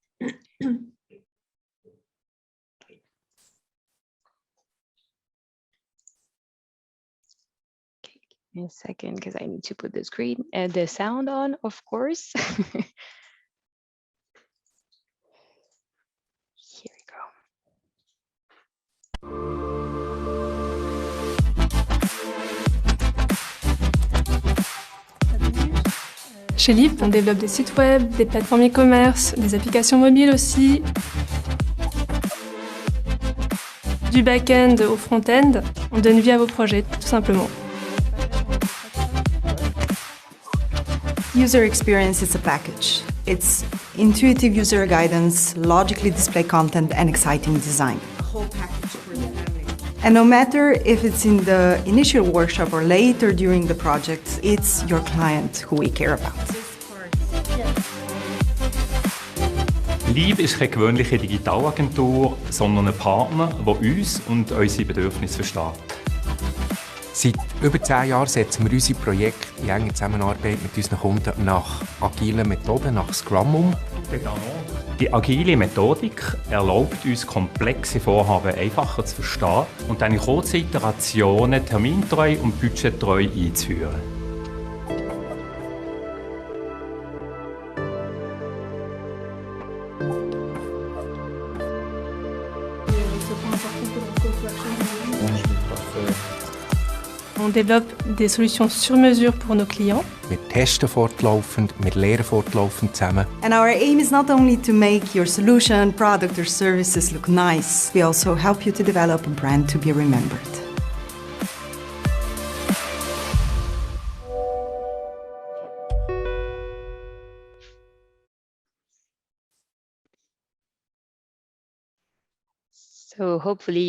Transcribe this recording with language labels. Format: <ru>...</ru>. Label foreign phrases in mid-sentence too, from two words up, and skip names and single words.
<en>Give me a second, because I need to put the screen and the sound on, of course. Here we go.</en> <fr>Chez Lip, on développe des sites web, des plateformes e-commerce, des applications mobiles aussi, du back-end au front-end. On donne vie à vos projets, tout simplement.</fr> <en>User experience is a package. It's intuitive user guidance, logically display content, and exciting design. And no matter if it's in the initial workshop or later during the project, it's your client who we care about.</en> <de>Lip ist keine gewöhnliche Digitalagentur, sondern ein Partner, der uns und unsere Bedürfnisse versteht. Seit über 10 Jahren setzen wir unsere Projekte in enger Zusammenarbeit mit unseren Kunden nach agilen Methoden, nach Scrum um. Die agile Methodik erlaubt uns, komplexe Vorhaben einfacher zu verstehen und eine kurze Iterationen termintreu und budgettreu einzuführen.</de> <fr>On développe des solutions sur mesure pour nos clients.</fr> <de>Wir testen fortlaufend, wir lernen fortlaufend zusammen.</de> <en>And our aim is not only to make your solution, product or services look nice, we also help you to develop a brand to be remembered. So hopefully you</en>